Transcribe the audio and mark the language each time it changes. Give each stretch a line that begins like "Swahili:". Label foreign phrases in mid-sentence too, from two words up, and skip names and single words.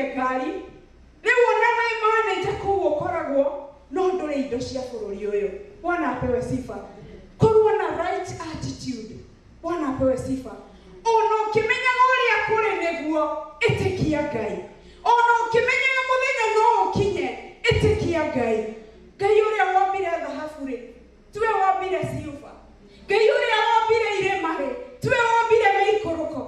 Kikuyu: thirikari rĩu ona wĩ manager kũu ũkoragwo no ndũrĩ indo cia bũrũri ũyũ. Bwana apewe sifa. Korwo na
English: right attitude.
Kikuyu: Bwana apewe sifa. Ona ũkĩmenyaga ũrĩa kũrĩ nĩguo ĩtĩkia Ngai. Ona ũkĩmenyaga mũthenya no ũkinye ĩtĩkia Ngai. Ngai ũrĩa wombire thahabu-rĩ, tiwe wombire silver. Ngai ũrĩa wombire irĩma-rĩ, tiwe wombire mĩikũrũko.